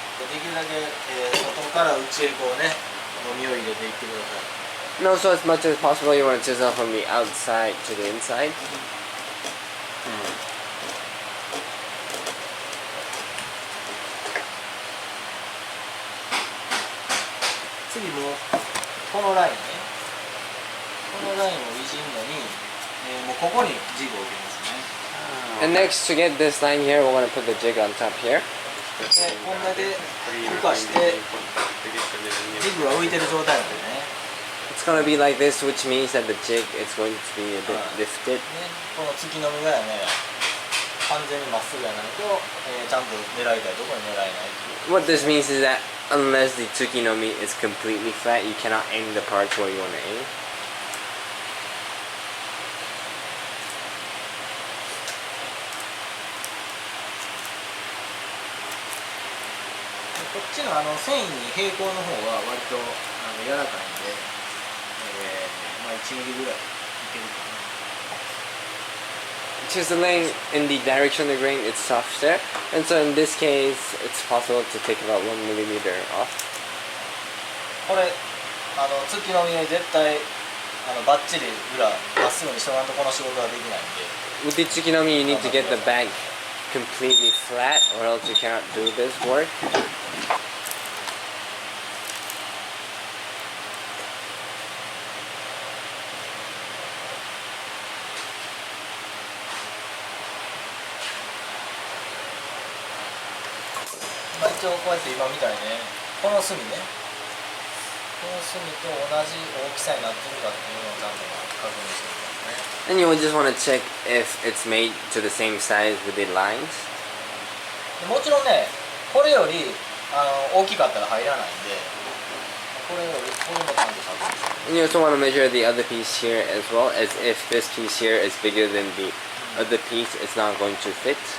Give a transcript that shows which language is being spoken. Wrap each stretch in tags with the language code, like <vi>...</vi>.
<ja>できるだけ、外から内へこうね、ゴミを入れていってください。</ja> <en>And also, as much as possible, you want to chisel from the outside to the inside.</en> <ja>次もうこのラインね、このラインをいじるのに、もうここにジグを置きますね。</ja> <en>And next, to get this line here, we're going to put the jig on top here.</en> <ja>でこんなで浮かしてジグが浮いてる状態なんでね。</ja> <en>It's going to be like this, which means that the jig is going to be a bit lifted.</en> <ja>ね、この突きのみがやね、完全にまっすぐやないと、ちゃんと狙いたいところに狙えないっていう。</ja> <en>What this means is that unless the tsukinomi is completely flat, you cannot aim the parts where you want to aim.</en> <ja>こっちの繊維に平行の方は割と柔らかいんで、まあ1ミリぐらいいけるかな。</ja> <en>Chiseling in the direction of the grain, it's softer, and so in this case, it's possible to take about 1 millimeter off.</en> <ja>これ突きのみで絶対バッチリ裏まっすぐにしとかんとこの仕事はできないんで。</ja> <en>With the tsukinomi, you need to get the bag completely flat, or else you cannot do this work.</en> <ja>まあ一応こうやって今みたいにね、この隅ね、この隅と同じ大きさになってるかっていうのをちゃんと確認してみますね。</ja> <en>And you will just want to check if it's made to the same size with the lines.</en> <ja>もちろんね、これより大きかったら入らないんで、これよりこれもちゃんと確認して。</ja> <en>And you also want to measure the other piece here as well, as if this piece here is bigger than the other piece, it's not going to fit.</en>